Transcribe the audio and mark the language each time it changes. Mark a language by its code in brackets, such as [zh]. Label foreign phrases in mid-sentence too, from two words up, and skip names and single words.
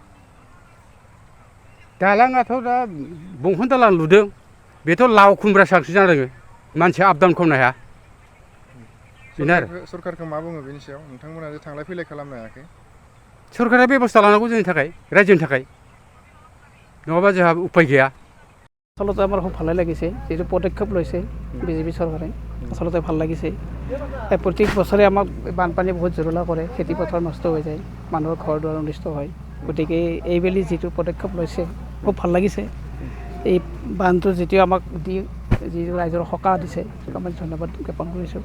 [brx] दालाङाथ' दा बंफां दालां लुदों बेथ' लाव खुमब्रा सांसो जादों मानसिया [en] up down [brx] खालामनो हाया बेनो आरो। सरकारखौ मा बुङो बेनि सायाव नोंथांमोना जे थांलाय फैलाय खालामनो हायाखै? सरकारा बेबस्था लानांगौ जोंनि थाखाय रायजोनि थाखाय नङाबा जोंहा उपाय गैया। [as] আচলতে আমাৰ খুব ভালে লাগিছে যিটো পদক্ষেপ লৈছে বিজেপি চৰকাৰে আচলতে ভাল লাগিছে। প্ৰত্যেক বছৰে আমাক বানপানী বহুত জৰুলা কৰে খেতি পথাৰ নষ্ট হৈ যায় মানুহৰ ঘৰ দুৱাৰ অনিষ্ট হয় গতিকে এইবেলি যিটো পদক্ষেপ লৈছে খুব ভাল লাগিছে। এই বানটো যিটো আমাক দি যিটো ৰাইজৰ সকাহ দিছে আমি ধন্যবাদ জ্ঞাপন কৰিছোঁ।